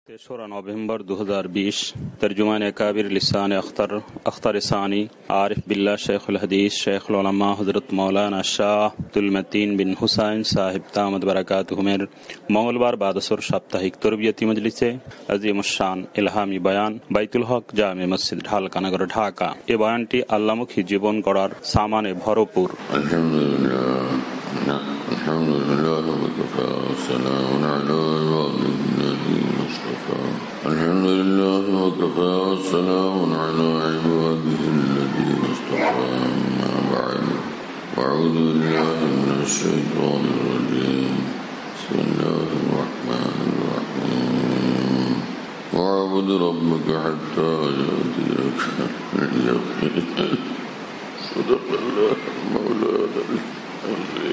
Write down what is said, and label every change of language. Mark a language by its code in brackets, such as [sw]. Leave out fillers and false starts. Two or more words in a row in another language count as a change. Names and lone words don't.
[bn] তেসরা নভেম্বর 2020 তর্জুমানে আকাবির লিসানে আখতার সানী আরিফ বিল্লাহ শাইখুল হাদিস শাইখুল উলামা হযরত মাওলানা শাহ আব্দুল মতিন বিন হুসাইন সাহেব দামাত বারাকাতুহুমের মঙ্গলবার বাদআসর সাপ্তাহিক তারবিয়াতি মজলিসে আজিমুশ্শান ইলহামি বয়ান বাইতুল হক জামে মসজিদ ঢালকানগর ঢাকা। এ বয়ানটি আল্লাহমুখী জীবন গড়ার সামানে ভরপুর। [ar] الحمد لله وكفى والسلام على عباده الذين اصطفى أما بعد وأعوذ بالله من الشيطان الرجيم بسم الله الرحمن الرحيم واعبد ربك حتى يأتيك اليقين صدق الله مولانا العظيم.